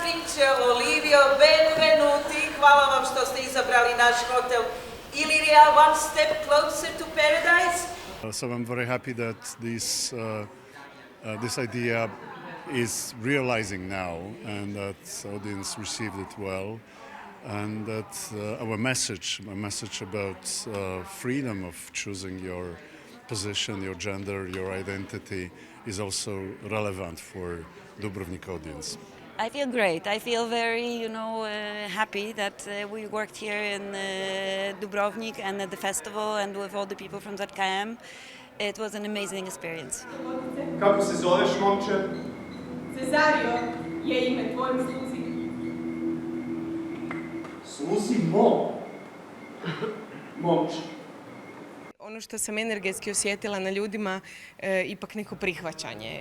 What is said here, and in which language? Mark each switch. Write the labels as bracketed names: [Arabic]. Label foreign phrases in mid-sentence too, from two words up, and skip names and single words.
[Croatian] Olivio, benvenuti. Hvala vam što ste izabrali naš hotel Illyria, [English] one step closer to paradise. So I'm very happy that this idea is realizing now, and that the audience received it well, and that our message about freedom of choosing your position, your gender, your identity is also relevant for Dubrovnik audience. I feel great. I feel very, happy that we worked here in Dubrovnik and at the festival and with all the people from ZKM. It was an amazing experience. [Croatian] Kako se zoveš, momče? Cesario je ime tvojim sluzi. Sluzi mom. Momče. Ono što sam energetski osjetila na ljudima, ipak neko prihvaćanje.